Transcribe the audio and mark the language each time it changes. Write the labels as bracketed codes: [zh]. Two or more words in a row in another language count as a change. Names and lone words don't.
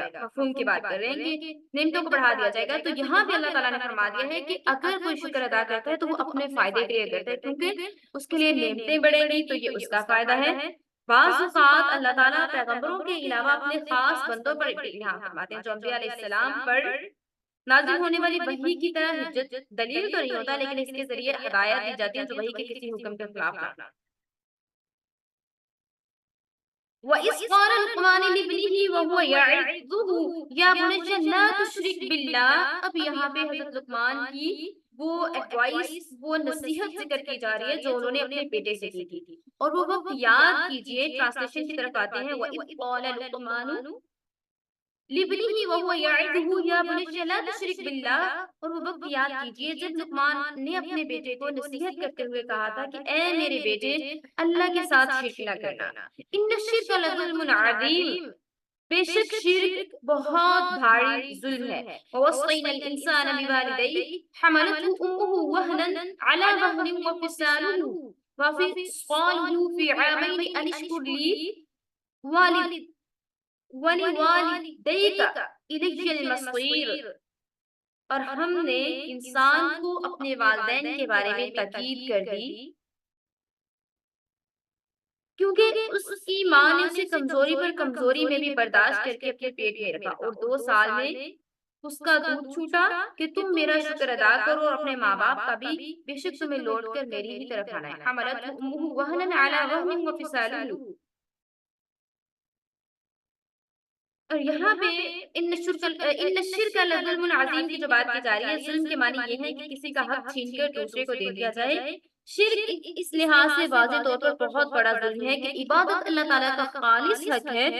[hi] मफहूम की बात कर रहे हैं कि नेमतों को बढ़ा दिया जाएगा। तो यहाँ भी अल्लाह ताला ने फरमा दिया है कि अगर कोई शुक्र अदा करता है तो वो अपने फायदे के लिए करता है, क्योंकि उसके लिए नेमतें बढ़ेंगी तो ये उसका फायदा है। बाज़ औक़ात अल्लाह ताला पैगंबरों के अलावा अपने खास बंदों पर यहाँ फरमाते हैं, जो अंबिया अलैहिस्सलाम पर नाज़िल होने वाली वही की तरह हुज्जत दलील तो नहीं होता, लेकिन इसके ज़रिए हिदायत दी जाती है जो वही के किसी हुक्म के खिलाफ ना। [ar] وإذ قال لقمان لابنه وهو يعظه يا بني لا تشرك بالله. [hi] अब यहाँ पे हज़रत लुक़मान की वो एडवाइस, वो नसीहत ज़िक्र की जा रही है जो उन्होंने अपने बेटे से की थी। और वो वक़्त याद कीजिए, ट्रांसलेशन की तरफ आते हैं, [ar] وإذ قال لقمان لابنه وهو يعظه يا بني لا تشرك بالله. [hi] और वो वक्त याद कीजिए जब लुकमान ने अपने बेटे को नसीहत करते हुए कहा था कि ए मेरे बेटे, अल्लाह के साथ शिर्क न करना। [ar] إن شرك لظلم عظيم, [hi] बेशक शिर्क बहुत भारी जुल्म है। [ar] ووصينا الإنسان بوالديه حملته أمه وهنا على وهن وفصاله وفسقاله في عامين أن اشكر لي والد ولوالديك إليه المصير. [hi] और हमने इंसान को अपने वालिदैन के बारे में ताकीद कर दी, क्योंकि उसकी माँ ने उसे कमजोरी पर कमजोरी में भी बर्दाश्त करके अपने पेट में रखा, और 2 साल में उसका दूध छूटा कि तुम मेरा शुक्र अदा करो और अपने माँ बाप का भी, बेशक तुम्हें लौट कर मेरी ही तरफ आना है। [ar] حملته أمه وهنا على وهن وفصاله. [hi] और यहाँ पे [ar] إن شرك لظلم عظيم [hi] की जो बात की जा रही है, जुल्म के मानी ये है कि किसी का हक छीनकर दूसरे को दे दिया जाए। शिर्क इस लिहाज से वाज़ेह तौर पर बहुत बड़ा जुल्म है कि इबादत अल्लाह ताला का खालिस हक है।